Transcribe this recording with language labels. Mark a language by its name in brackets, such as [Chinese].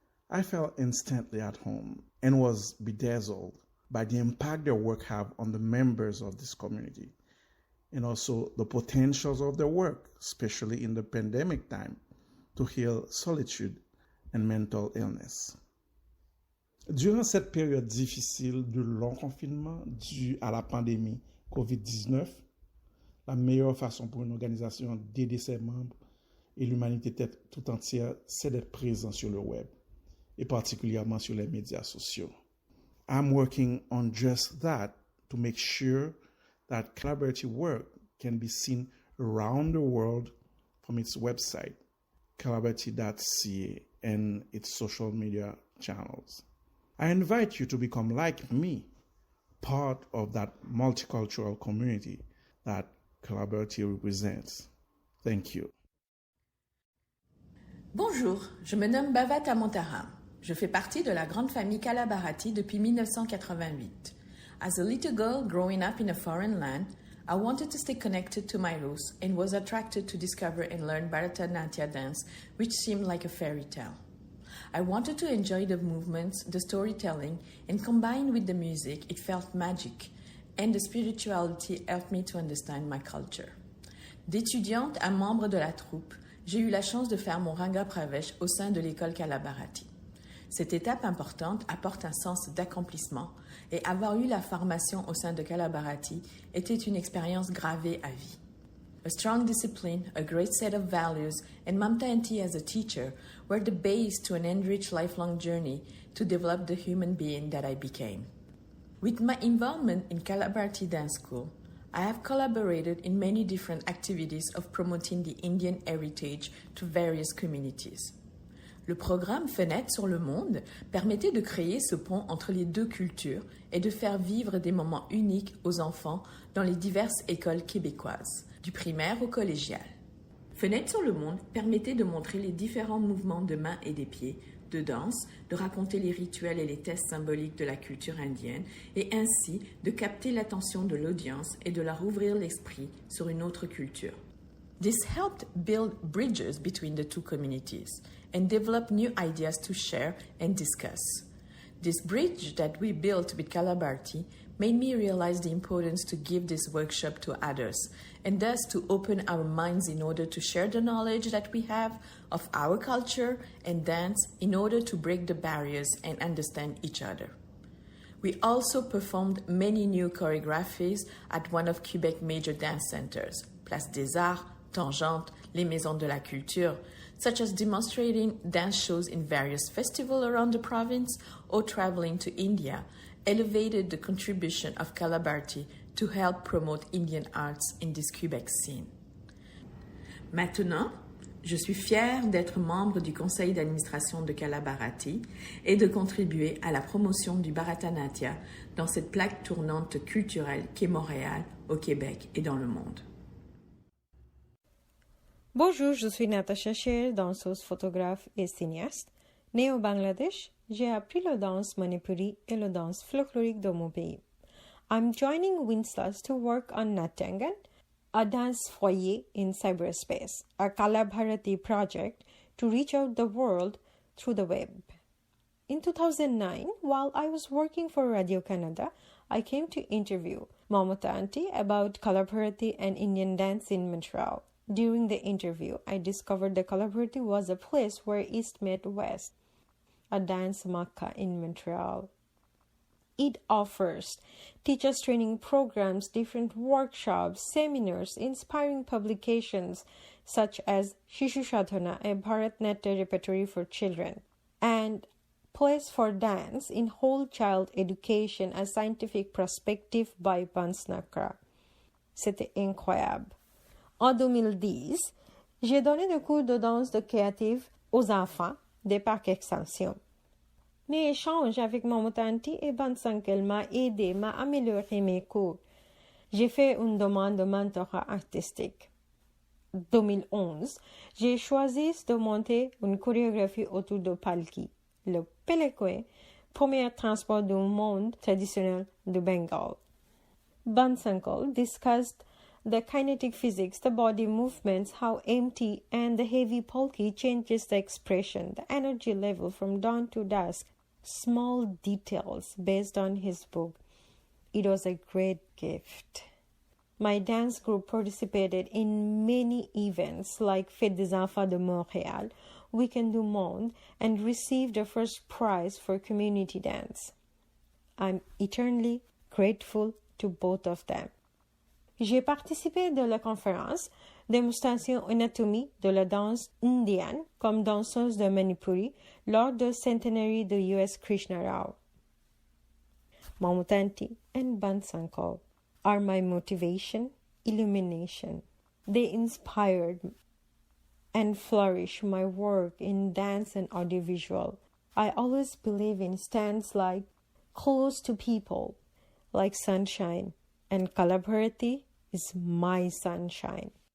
[English] I felt instantly at home and was bedazzled by the impact their work have on the members of this community, and also the potentials of their work, especially in the pandemic time, to heal solitude and mental illness. [French] Durant cette période difficile de long confinement due à la pandémie COVID-19, la meilleure façon pour une organisation d'aider ses membres et l'humanité tout entière, c'est d'être présent sur le web, et particulièrement sur les médias sociaux. [English] I'm working on just that to make sure that collaborative work can be seen around the world from its website, collaborative.ca, and its social media channels. I invite you to become like me, part of that multicultural community that Collaborative represents. Thank you. [French] Bonjour, je me nomme Bhavata Montaram. Je fais partie de la grande famille Bharati depuis 1988. [English] As a little girl growing up in a foreign land, I wanted to stay connected to my roots and was attracted to discover and learn Bharatanatyam dance, which seemed like a fairy tale. I wanted to enjoy the movements, the storytelling, and combined with the music, it felt magic, and the spirituality helped me to understand my culture. [French] D'étudiante à membre de la troupe, j'ai eu la chance de faire mon Ranga Pravesh au sein de l'école Bharati. Cette étape importante apporte un sens d'accomplissement et avoir eu la formation au sein de Bharati était une expérience gravée à vie. [English] A strong discipline, a great set of values, and Mamta Aunty as a teacher were the base to an enriched lifelong journey to develop the human being that I became. With my involvement in Bharati Dance School, I have collaborated in many different activities of promoting the Indian heritage to various communities. [French] Le programme Fenêtre sur le monde permettait de créer ce pont entre les deux cultures et de faire vivre des moments uniques aux enfants dans les diverses écoles québécoises, du primaire au collégial. Fenêtre sur le monde permettait de montrer les différents mouvements de mains et des pieds, de danse, de raconter les rituels et les tests symboliques de la culture indienne et ainsi de capter l'attention de l'audience et de leur ouvrir l'esprit sur une autre culture. [English] This helped build bridges between the two communities and develop new ideas to share and discuss. This bridge that we built with Bharati made me realize the importance to give this workshop to others and thus to open our minds in order to share the knowledge that we have of our culture and dance in order to break the barriers and understand each other. We also performed many new choreographies at one of Quebec's major dance centers, Place des Arts, Tangente, les Maisons de la Culture, such as demonstrating dance shows in various festivals around the province or traveling to India, elevated the contribution of Bharati to help promote Indian arts in this Quebec scene. [French] Maintenant, je suis fière d'être membre du conseil d'administration de Bharati et de contribuer à la promotion du Bharatanatyam dans cette plaque tournante culturelle qu'est Montréal, au Québec et dans le monde. Bonjour, je suis Natasha Sher, danseuse, photographe et cinéaste. Née au Bangladesh, j'ai appris la danse manipuri et la danse folklorique de mon pays. [English] I'm joining Winslas to work on Natyangan, a dance foyer in cyberspace, a Bharati project to reach out the world through the web. In 2009, while I was working for Radio Canada, I came to interview Mamata Auntie about Bharati and Indian dance in Montreal. During the interview, I discovered that Bharati was a place where East met West, a dance Makkah in Montreal. It offers teachers training programs, different workshops, seminars, inspiring publications such as Shishu Sadhana, a Bharatanatyam repertory for children, and place for dance in whole child education, a scientific perspective by Bansnakra. [French] C'était incroyable. En 2010, j'ai donné des cours de danse de créative aux enfants des parcs extension. Mes échanges avec mon Auntie et Bansankel m'a aidé, m'a amélioré mes cours. J'ai fait une demande de mentorat artistique. 2011, j'ai choisi de monter une chorégraphie autour de Palki, le Pelekwe, premier transport du monde traditionnel du Bengale. [English] Bansankel discussed the kinetic physics, the body movements, how empty and the heavy polki changes the expression, the energy level from dawn to dusk, small details based on his book. It was a great gift. My dance group participated in many events like Fête des Enfants de Montréal, Weekend du Monde, and received the first prize for community dance. I'm eternally grateful to both of them. [French] J'ai participé de la conférence démonstration anatomie de la danse indienne comme danseuse de Manipuri lors du centenaire de U.S. Krishna Rao. [English] Mamutanti and Bansanko are my motivation, illumination. They inspired and flourish my work in dance and audiovisual. I always believe in stands like close to people, like sunshine, and Bharati is my sunshine.